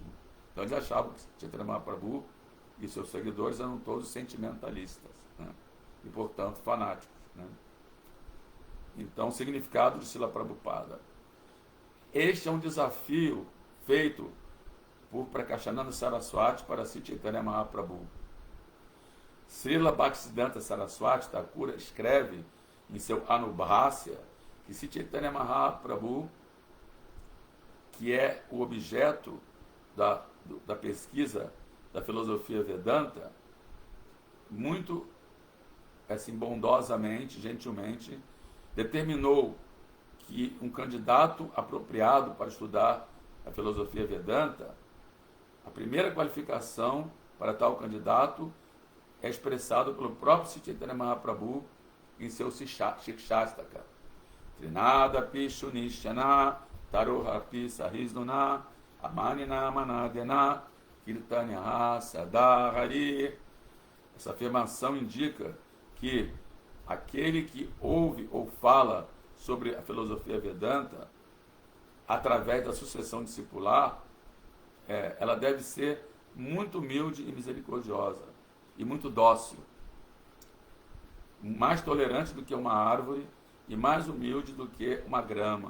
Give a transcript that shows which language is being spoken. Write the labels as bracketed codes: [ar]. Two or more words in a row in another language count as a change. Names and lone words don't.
[pt] Então eles achavam que Chaitanya Mahaprabhu e seus seguidores eram todos sentimentalistas, né? E portanto fanáticos, né? Então, significado de Srila Prabhupada: este é um desafio feito por Prakashananda Saraswati para Sri Chaitanya Mahaprabhu. Srila Bhaktisiddhanta Saraswati Thakura escreve em seu Anubhasya que Sri Chaitanya Mahaprabhu, que é o objeto da pesquisa da filosofia Vedanta, muito assim, bondosamente, gentilmente, determinou que um candidato apropriado para estudar a filosofia Vedanta, a primeira qualificação para tal candidato é expressado pelo próprio Sri Chaitanya Mahaprabhu em seu Shikshastaka. [sa] तृणादपि सुनीचेन तरोरपि सहिष्णुना अमानिना मानदेन कीर्तनीयः सदा हरिः. [pt] Essa afirmação indica que aquele que ouve ou fala sobre a filosofia Vedanta, através da sucessão discipular, ela deve ser muito humilde e misericordiosa, e muito dócil, mais tolerante do que uma árvore e mais humilde do que uma grama.